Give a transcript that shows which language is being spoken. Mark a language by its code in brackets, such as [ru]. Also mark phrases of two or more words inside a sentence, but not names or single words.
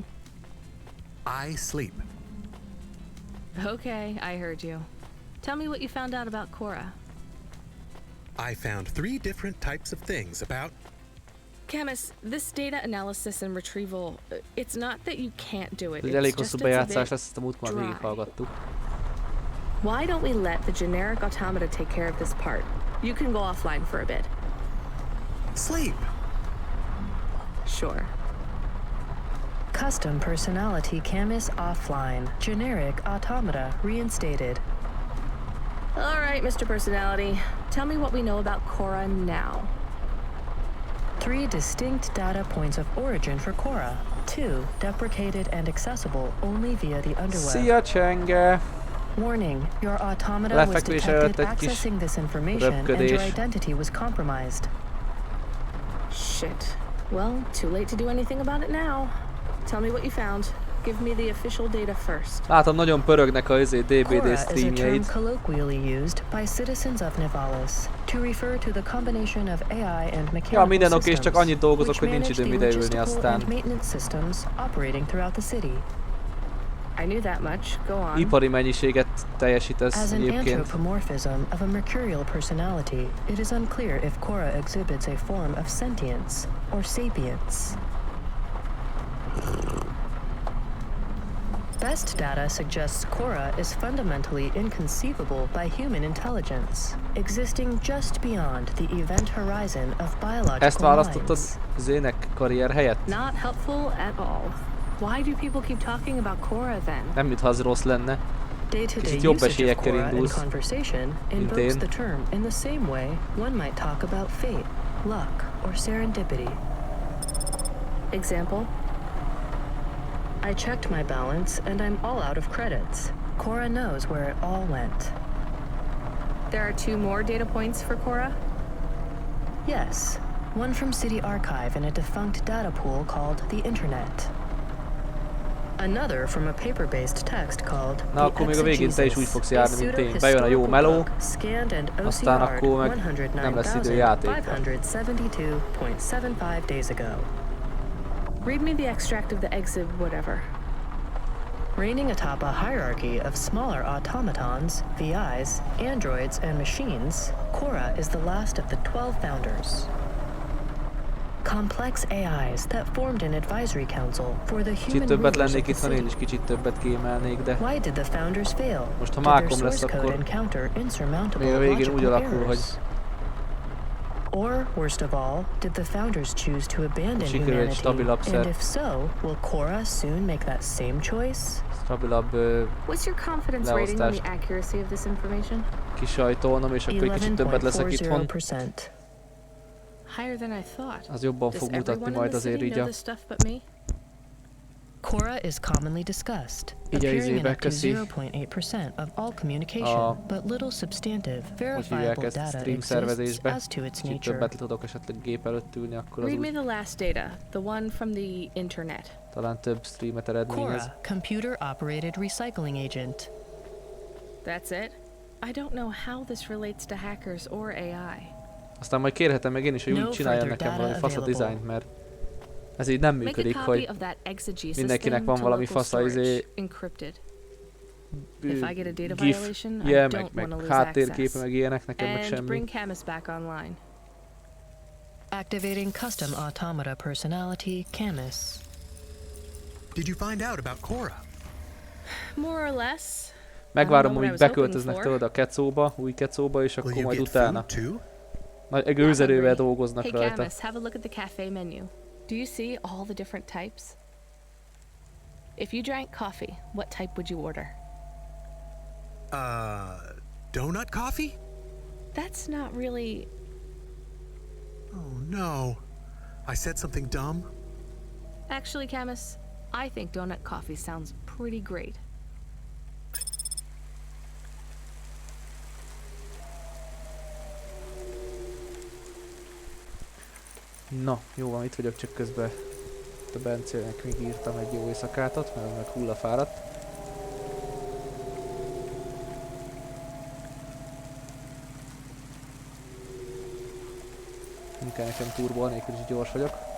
[en] I sleep. Okay, I heard you. Tell me what you found out about Cora. I found 3 different types of things about... Camus, this data analysis and retrieval, it's not that you can't do it. [hu] Ez egy elég hosszú bejátszás lesz, ezt a múltkor már végighallgattuk. [en] Why don't we let the generic automata take care of this part? You can go offline for a bit. Sleep. Sure. Custom personality Camus offline. Generic automata reinstated. All right, Mr. Personality. Tell me what we know about Cora now. 3 distinct data points of origin for Cora. 2 deprecated and accessible only via the underweb. [hu] Szia, Csenge! [en] Warning, your automata was detected accessing this information and your identity was compromised. Shit. Well, too late to do anything about it now. Tell me what you found. Give me the official data first. [hu] Látom, nagyon pörögnek a DBD streamjeid. [en] Colloquially used by citizens of Nivalis to refer to the combination of AI and mechanical [hu] ja, minden oké, és csak annyit dolgozok, hogy nincs időm ideülni aztán. [en] I knew that much. Go on. [hu] Ipari mennyiséget teljesítesz [en] As an [hu] egyébként. [en] anthropomorphism of a mercurial personality, it is unclear if Cora exhibits a form of sentience or sapience. Best data suggests Cora is fundamentally inconceivable by human intelligence, existing just beyond the event horizon of biological [hu] Ezt választottad Zének karrier helyett? [en] Not helpful at all. Why do people keep talking about Cora then? [hu] Nem mintha az rossz lenne. [en] Day-to-day usage of Cora in conversation invokes the term in the same way one might talk about fate, luck, or serendipity. Example? I checked my balance and I'm all out of credits. Cora knows where it all went. There are 2 more data points for Cora? Yes, one from City Archive in a defunct data pool called the Internet. Another from a paper-based text called [hu] Na, akkor még a végén te is úgy fogsz járni, mint én. Bejön a jó meló, aztán akkor meg nem lesz idő játékra. [en] 572.75 days ago. Read me the extract of the exit whatever. Reigning atop a hierarchy of smaller automatons, VIs, androids, and machines, Cora is the last of the 12 founders. Complex AIs that formed an advisory council for the human [hu] többet [en] rulers [hu] lennék [en] of the [hu] itt, én [en] city. [hu] is kicsit többet kiemelnék, de [en] Why did the founders fail? [hu] most ha [en] Did their [hu] mákom lesz, [en] source code [hu] akkor [en] encounter insurmountable [hu] még a végén úgy [en] logical [hu] alakul, hogy [en] errors? Or, worst of all, did the founders choose to abandon [hu] sikerül egy [en] humanity? [hu] stabilabb [en] And if so, will Cora soon make that same choice? [hu] stabilabb [en] What's your confidence rating on the [hu] leosztást [en] accuracy of this information? [hu] kisajtolnom, és akkor egy kicsit többet leszek itthon. [en] 11.40%. Higher than I thought. [hu] Az jobban [en] Does [hu] fog mutatni [en] everyone in [hu] majd [en] the [hu] azért [en] city [hu] így [en] know [hu] a... [en] this stuff but me? Cora is commonly discussed, [hu] Így a [en] appearing in [hu] izébe, [en] up to [hu] köszi. [en] 0.8% of all communication, but little substantive, verifiable [hu] ezt [en] data stream exists [hu] szervezésbe. [en] as to its [hu] Kicsit [en] nature. [hu] többet tudok esetleg gép előtt ülni, akkor az [en] Read me [hu] úgy [en] the last data, the one from the internet. [hu] talán több streamet eredményez. [en] Cora, computer-operated recycling agent. That's it? I don't know how this relates to hackers or AI. [hu] Aztán majd kérhetem meg én is, hogy úgy csináljon nekem valami fasz a dizájnt, mert ez így nem működik, hogy mindenkinek van valami fasz a GIF, meg háttérképe, meg ilyenek, nekem meg semmi. [en] Activating custom automata personality, Camus. Did you find out about Cora? More or less. [hu] Megvárom, hogy beköltöznek tőled a kecóba, új kecóba, és akkor majd utána nagy gőzerővel dolgoznak rajta. [en] Hey Camus, have a look at the cafe menu. Do you see all the different types? If you drank coffee, what type would you order? Donut coffee? That's not really... Oh no. I said something dumb? Actually, Camus, I think donut coffee sounds pretty great. [hu] Na, jó van, itt vagyok, csak közben a Bencének még írtam egy jó éjszakátot, mert meg hullafáradt. Nem kell nekem turbo, anélkül is gyors vagyok.